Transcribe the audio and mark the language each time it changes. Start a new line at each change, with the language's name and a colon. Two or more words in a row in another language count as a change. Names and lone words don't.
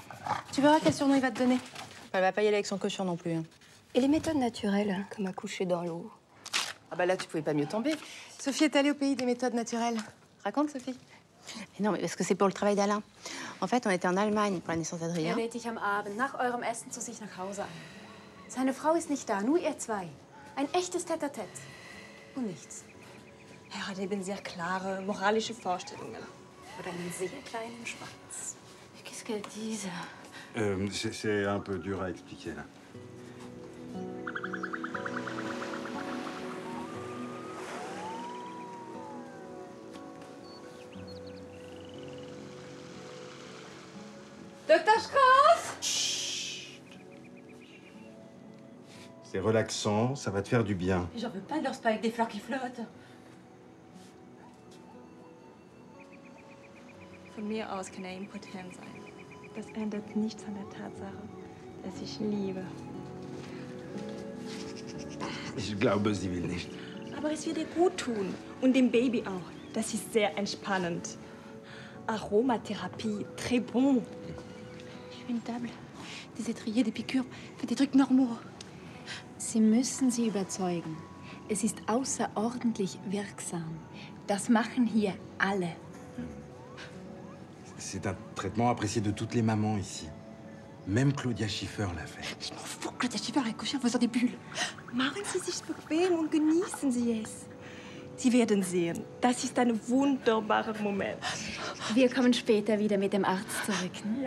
French: Tu verras quel surnom il va te donner. Elle va pas y aller avec son cochon non plus. Hein. Et les méthodes naturelles, comme accoucher dans l'eau? Ah bah là, tu pouvais pas mieux tomber. Sophie est allée au pays des méthodes naturelles. Raconte, Sophie. Non, mais parce que c'est pour le travail d'Alain. En fait, on était en Allemagne pour la naissance d'Adrien.
German: Lädt dich am Abend nach eurem Essen zu sich nach Hause ein. Seine Frau ist nicht da, nur ihr zwei. Ein echtes Tête-à-Tête. Und nichts. Er hat eben sehr klare moralische Vorstellungen. Oder einen sehr kleinen Schwanz.
French: Qu'est-ce qu'elles disent? C'est un peu dur à expliquer, là. Dr. Strauss! Chut. C'est relaxant, ça va te faire du bien. J'en veux pas de leur spa avec des fleurs qui flottent.
German: Von mir aus kann impotent sein. Das ändert nichts an der Tatsache, dass ich liebe. Ich glaube, sie will nicht. Aber es wird ihr gut tun. Und dem Baby auch. Das ist sehr entspannend. Aromatherapie,
French: très bon. Une table, des étriers, des piqûres, des trucs normaux.
German: Sie müssen sie überzeugen. Es ist außerordentlich wirksam. Das machen hier alle.
French: C'est un traitement apprécié de toutes les mamans ici. Même Claudia Schiffer l'a fait. Je m'en fous, Claudia Schiffer a accouché en faisant des bulles.
German: Machen Sie sich bequem und genießen Sie es. Sie werden sehen, das ist ein wunderbarer Moment. Wir kommen später wieder mit dem Arzt zurück. Ne?